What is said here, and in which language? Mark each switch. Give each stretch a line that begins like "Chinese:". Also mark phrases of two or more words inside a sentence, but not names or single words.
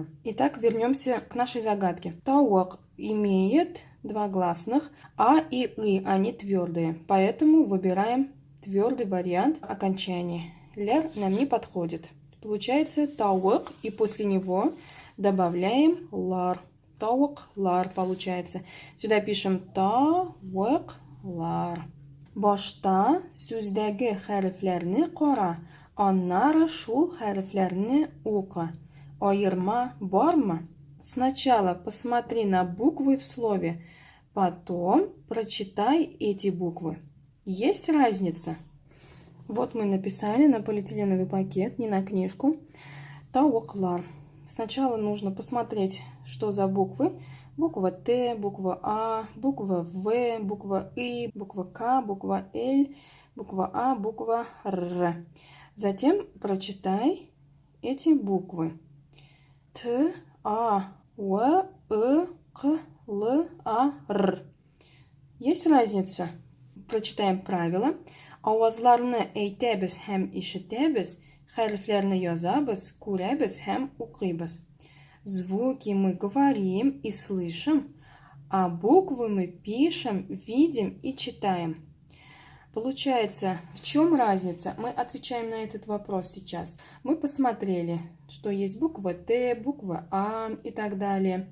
Russian: Итак, вернемся к нашей загадке. Таук имеет 2 гласных А и И, они твердые, поэтому выбираем твердый вариант окончания. Лер нам не подходит. Получается таук, и после него добавляем лар. Таук, лар получается. Сюда пишем таук, лар.
Tatar: Башта сүздәге хәрефләрне кара, аннары шул хәрефләрне укы. Аерма бармы?
Russian: Сначала посмотри на буквы в слове, потом прочитай эти буквы. Есть разница? Вот мы написали на полиэтиленовый пакет, не на книжку. Тауклар. Сначала нужно посмотреть, что за буквы. Буква Т, буква А, буква В, буква И, буква К, буква Л, буква А, буква Р. Затем прочитай эти буквы. Т, А, В, И, К, Л, А, Р. Есть разница? Прочитаем правила.
Tatar: Авазларны әйтәбез һәм ишетәбез, хәрефләрне язабыз, күрәбез һәм укыйбыз.
Russian: Звуки мы говорим и слышим, а буквы мы пишем, видим и читаем. Получается, в чем разница? Мы отвечаем на этот вопрос сейчас. Мы посмотрели, что есть буква Т, буква А и так далее.